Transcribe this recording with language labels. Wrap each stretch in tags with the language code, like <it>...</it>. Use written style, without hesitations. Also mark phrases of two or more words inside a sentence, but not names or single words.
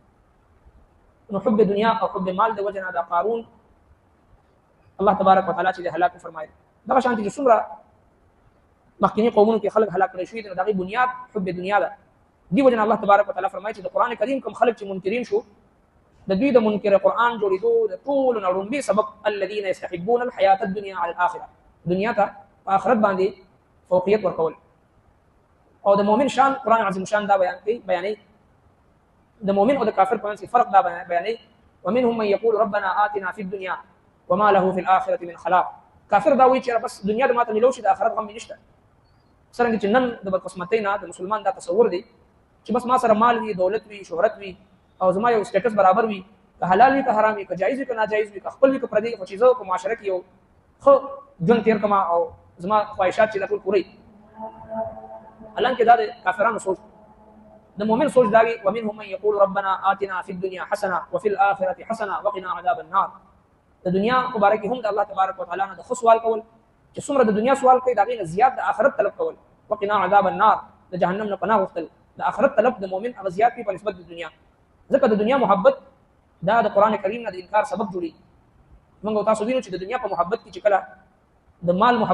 <ps>نو حب دنیا او حب مال د وجنه دا قارون</ps> <ar>الله تبارک وتعالى</ar> <ps>چې هلاک فرمایي دا شانتي چې څومره مخکینی قومونو کې خلک هلاک کړي شوي دي دغه بنیاد حب دنیا ده دی وجنه</ps> <ar>الله تبارک وتعالى</ar> <ps>فرمایي چې د قران کریم کوم خلک چې منکرین شو د دوی د منکر قران جوړېدو د ټول نړومبي سبب</ps> <ar>الذين يستحبون الحياه الدنيا على الاخره</ar> <ps>دنیا ته په آخرت باندې فوقیت ورکول او د مؤمن شان قران عظیم شان دا بیانې د مؤمن او د کافر په منځ کې فرق دا بیانې</ps> <ar>ومنهم من يقول ربنا آتنا في الدنيا وما له في الاخره من خلاق</ar> <ps>کافر دا وایي چې بس دنیا د ماته ملو شي د آخرت غم نشته څنګه چې نن د بدقسمتۍ نه د مسلمان دا تصور دی چې بس ما سره مال وي دولت وي شهرت وي او زما یو سټیټس برابر وي که حلال وي که حرام وي که جایز وي که ناجایز وي که خپل وي که پردي خو چیزو په معاشره کې یو خو ژوند تیر کما او زما خواهشات چې دا ټول پوره حالانکه دا د کافرانو سوچ د مؤمن سوچ دا وي</ps> <ar>ومنهم من يقول ربنا آتنا في الدنيا حسنه وفي الاخره حسنه وقنا عذاب النار</ar> <ps>د دنیا مبارکي هم د</ps> <ar>الله تبارک وتعالى</ar> <ps>نه د خو سوال کول چې څومره د دنیا سوال کوي دا غي زیات د آخرت طلب کول</ps> <ar>وقنا عذاب النار</ar> <ps>د جهنم نه پناه غوښتل د آخرت طلب د مؤمن هغه زیات په نسبت د دنیا ځکه د دنیا محبت دا د قران کریم نه د انکار سبب جوړي موږ تاسو وینو چې د دنیا په محبت کې چې کله د مال محبت</ps>